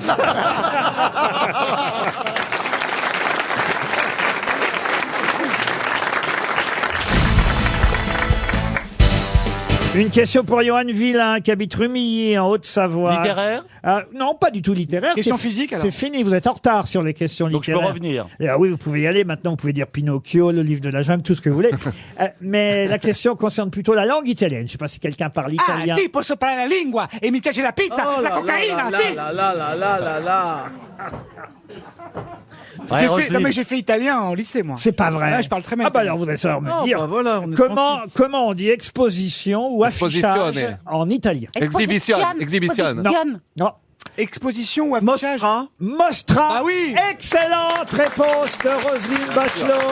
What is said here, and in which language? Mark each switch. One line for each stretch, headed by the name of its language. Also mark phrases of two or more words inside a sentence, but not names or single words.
French: Une question pour Johan Villain, qui habite Rumilly, en Haute-Savoie. Littéraire? Non, pas du tout littéraire. Question C'est- physique, alors? C'est fini, vous êtes en retard sur les questions Donc je peux littéraires. revenir. Oui, vous pouvez y aller. Maintenant, vous pouvez dire Pinocchio, le livre de la jungle, tout ce que vous voulez. Mais la question concerne plutôt la langue italienne. Je ne sais pas si quelqu'un parle italien.
Italian: Ah, sì, posso parlare la lingua e mi piace la pizza, la cocaïna, sì.
French: Non mais j'ai fait italien en lycée, moi. C'est pas vrai. Ouais, je parle très bien. Ah bah alors vous allez savoir me Oh, dire bah voilà, on est comment on dit exposition ou affichage
Italian: Esposizione.
French: en italien. Non. Exposition ou affichage?
Italian: Mostra.
French: Ah oui. Excellente réponse de Roselyne Bachelot.